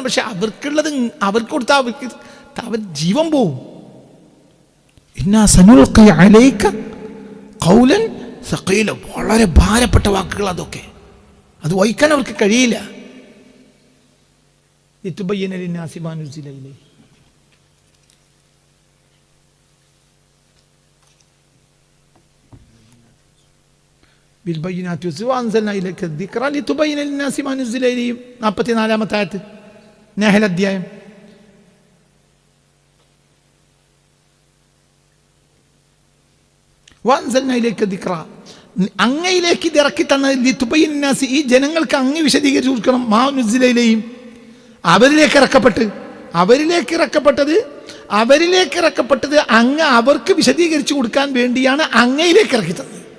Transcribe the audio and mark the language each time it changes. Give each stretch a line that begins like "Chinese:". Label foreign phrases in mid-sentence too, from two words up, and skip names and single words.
Malayalam: പക്ഷെ അവർക്കുള്ളത് അവർക്ക് കൊടുത്താൽ അവർ ജീവൻ പോവും.
Arabic: إنا سنلقي عليك قولا ثقيلا,
Malayalam: വളരെ ഭാരപ്പെട്ട വാക്കുകൾ അതൊക്കെ, അത് വഹിക്കാൻ അവർക്ക് കഴിയില്ല.
Arabic: لتبين للناس ما نزل إليهم. بالبينات وأنزلنا إليك الذكر لتبين للناس ما نزل إليهم.
Malayalam: 44-ാമത്തെ ആയത്ത് നഹൽ അധ്യായം.
Arabic: وأنزلنا إليك الذكر,
Malayalam: അങ്ങയിലേക്ക് ഇത് ഇറക്കി തന്നത്
Arabic: لتبين للناس,
Malayalam: ഈ ജനങ്ങൾക്ക് അങ്ങ് വിശദീകരിച്ചു കൊടുക്കണം.
Arabic: ما نزل إليهم,
Malayalam: അവരിലേക്ക് ഇറക്കപ്പെട്ടത് അങ്ങ് അവർക്ക് വിശദീകരിച്ചു കൊടുക്കാൻ വേണ്ടിയാണ് അങ്ങയിലേക്ക് ഇറക്കി തന്നത്.